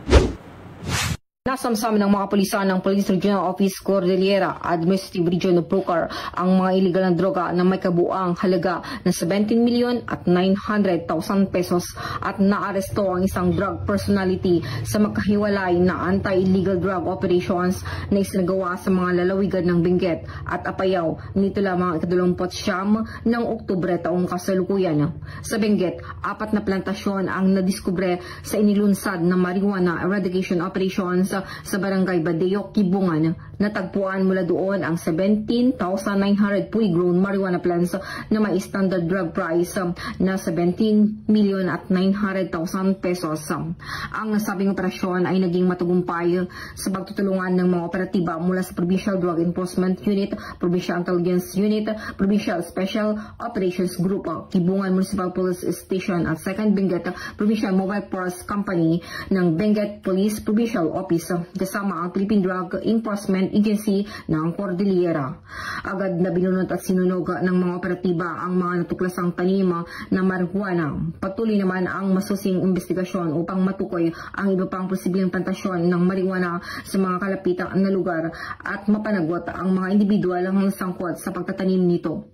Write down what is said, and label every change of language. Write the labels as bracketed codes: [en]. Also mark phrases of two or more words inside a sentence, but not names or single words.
[tl] Nasamsam ng mga pulisan ng Police Regional Office Cordillera Administrative Region of Pucar ang mga iligal na droga na may kabuang halaga na 17,900,000 pesos at naaresto ang isang drug personality sa makahiwalay na [en] anti-illegal drug operations [tl] na isinagawa sa mga lalawigan ng Benguet at Apayao nito lamang 29 ng Oktubre taong kasalukuyan. Sa Benguet, 4 na plantasyon ang nadiskubre sa inilunsad na [en] marijuana eradication operations [tl] sa Barangay Badeo, Kibungan. Natagpuan mula doon ang 17,900 [en] fully grown marijuana plants [tl] na may [en] standard drug price [tl] na 17,900,000 pesos. Ang nasabing operasyon ay naging matagumpay sa pagtutulungan ng mga operatiba mula sa Provincial Drug Enforcement Unit, Provincial Intelligence Unit, Provincial Special Operations Group, Kibungan Municipal Police Station at 2nd Benguet Provincial Mobile Force Company ng Benguet Police Provincial Office kasama ang Philippine Drug Enforcement Agency ng Cordillera. Agad na binunot at sinunog ng mga operatiba ang mga natuklasang tanim na marijuana. Patuloy naman ang masusing investigasyon upang matukoy ang iba pang posibleng plantasyon ng marijuana sa mga kalapitang na lugar at mapanagot ang mga individual ang sangkot sa pagtatanim nito.